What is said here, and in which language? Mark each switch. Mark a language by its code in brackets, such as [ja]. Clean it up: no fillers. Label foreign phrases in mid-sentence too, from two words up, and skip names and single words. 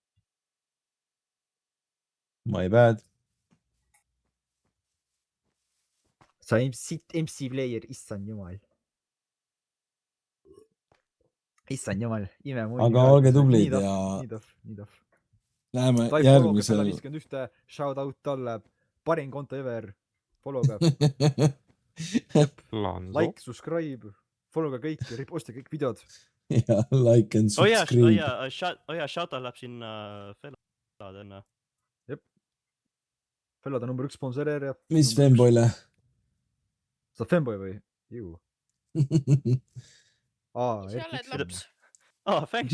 [en] My bad . [et] sa siit MC player , issand jumal . issand jumal , imemull . Aga olge tublid ja- nii tohv . Läheme Taif järgmisel . 51 , [en] shout out [et] talle , parim konto ever . Follow ka , Lanzo . [en] like , subscribe , follow [et] ka kõiki , reposti kõik videod . [en] ja like and [et] oh jaa , [en] subscribe . [et] Shoutout läheb sinna Felad enne . Fellode number 1 sponsoreerija . mis ? Femboyle ? sa oled femboy või ? ju . aa , sa oled laps . Thanks ,